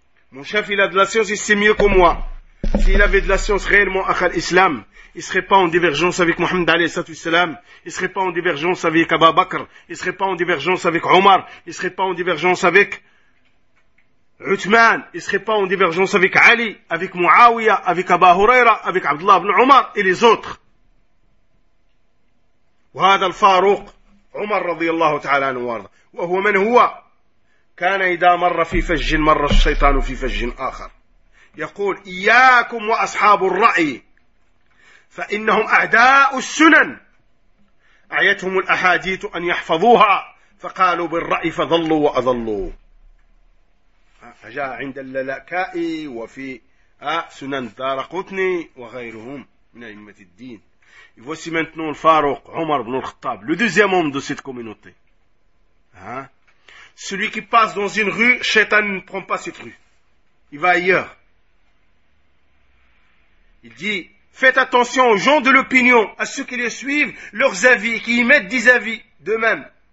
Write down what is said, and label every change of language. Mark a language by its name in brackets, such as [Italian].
[French] Mon chef, il a de la science, il sait mieux que moi. S'il avait de la science réellement à l'islam, il ne serait pas en divergence avec Mohammed alayhi sallatou salam, il ne serait pas en divergence avec Abu Bakr, il ne serait pas en divergence avec Omar, il ne serait pas en divergence avec Uthman, il ne serait pas en divergence avec Ali, avec Muawiya, avec Abu Huraira, avec Abdullah ibn Omar et les autres. [Arabic] وهذا الفاروق عمر رضي الله تعالى عنه وارضاه وهو من هو كان إذا مر في فج مر الشيطان في فج آخر يقول إياكم وأصحاب الرأي فإنهم أعداء السنن أعيتهم الأحاديث أن يحفظوها فقالوا بالرأي فضلوا وأضلوا فجاء عند اللالكائي وفي سنن دار قطني وغيرهم من أئمة الدين. [French] Et voici maintenant le Farouk, Omar ibn al-Khattab, le deuxième homme de cette communauté. Hein? Celui qui passe dans une rue, Shaitan ne prend pas cette rue. Il va ailleurs. Il dit, faites attention aux gens de l'opinion, à ceux qui les suivent, leurs avis, qui y mettent des avis d'eux-mêmes.